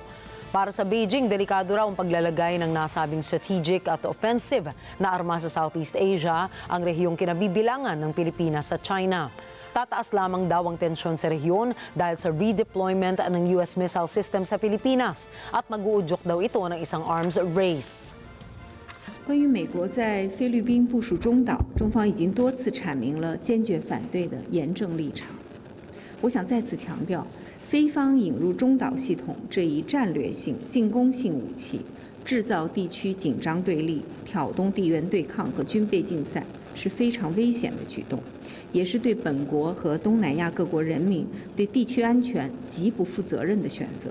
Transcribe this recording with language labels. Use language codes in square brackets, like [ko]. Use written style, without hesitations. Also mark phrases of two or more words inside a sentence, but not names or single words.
[tl] Para sa Beijing, delikado raw ang paglalagay ng nasabing strategic at offensive na armas sa Southeast Asia, ang rehiyong kinabibilangan ng Pilipinas sa China. Tataas lamang daw ang tensyon sa rehiyon dahil sa redeployment ng US missile system sa Pilipinas at mag-uudyok daw ito ng isang arms race. [zh] 关于美国在菲律宾部署中岛，中方已经多次阐明了坚决反对的严正立场。我想再次强调，菲方引入中岛系统这一战略性、进攻性武器，制造地区紧张对立、挑动地缘对抗和军备竞赛，是非常危险的举动，也是对本国和东南亚各国人民、对地区安全极不负责任的选择。